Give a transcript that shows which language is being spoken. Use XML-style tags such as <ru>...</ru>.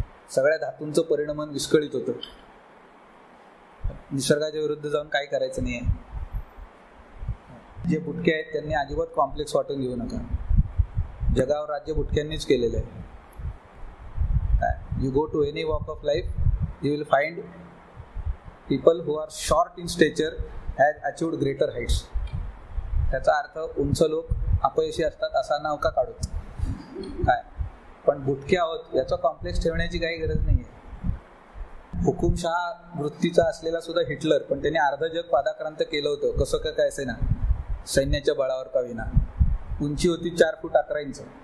<mr>सगळ्या धातूंचं परिणमन विस्कळीत होतं. निसर्गाच्या विरुद्ध जाऊन काय करायचं नाही आहे. जे बुटके आहेत त्यांनी अजिबात कॉम्प्लेक्स वाटून घेऊ नका. जगावर राज्य बुटक्यांनीच केलेलं आहे.</mr> <en>You go to any walk of life, you will find people who are short in stature has achieved greater heights.</en> <mr>त्याचा अर्थ उंच लोक अपयशी असतात असा नका काढू. काय पण बुटके आहोत याचा कॉम्प्लेक्स ठेवण्याची काही गरज नाही आहे. हुकुमशहा वृत्तीचा असलेला सुद्धा हिटलर, पण त्याने अर्ध जग पादाक्रांत केलं होतं. कसं काय असे ना, सैन्याच्या बळावर का विना. उंची होती 4 फूट 11 इंच.</mr>